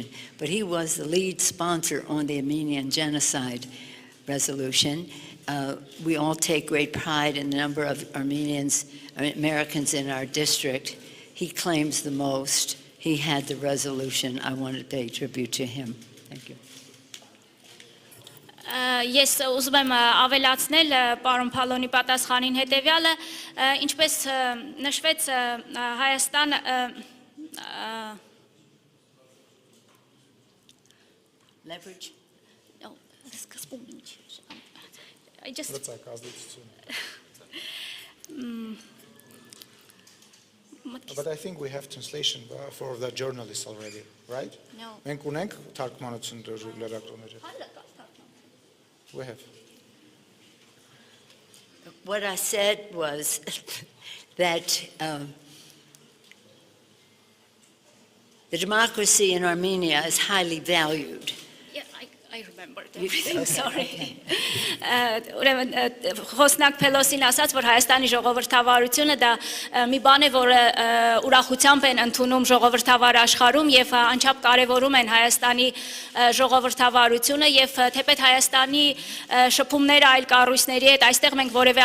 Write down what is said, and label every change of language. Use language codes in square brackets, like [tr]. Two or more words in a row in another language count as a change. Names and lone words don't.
[en] But he was the lead sponsor on the Armenian genocide resolution. We all take great pride in the number of Americans in our district. He claims the most. He had the resolution. I want to pay tribute to him. Thank you. [hy] Ես ուզում եմ ավելացնել պարոն Փալոնի պատասխանին հետևյալը, ինչպես նշվեց Հայաստան [en] Leverage. No, [hy] սկզբում ինչ [en] I just But I think we have translation for the journalists already, right? No. [hy] Մենք ունենք թարգմանություն լրագրողների։ [en] We have. What I said was that The democracy in Armenia is highly valued. Yeah, I remembered everything, sorry. [hy] Ուրեմն խոսնակ Փելոսին ասաց, որ Հայաստանի ժողովրդավարությունը դա մի բան է, որը ուրախությամբ են ընդունում ժողովրդավար աշխարհում եւ անչափ կարեւորում են Հայաստանի ժողովրդավարությունը եւ թեպետ Հայաստանի շփումները այլ կառույցների հետ այստեղ մենք որևէ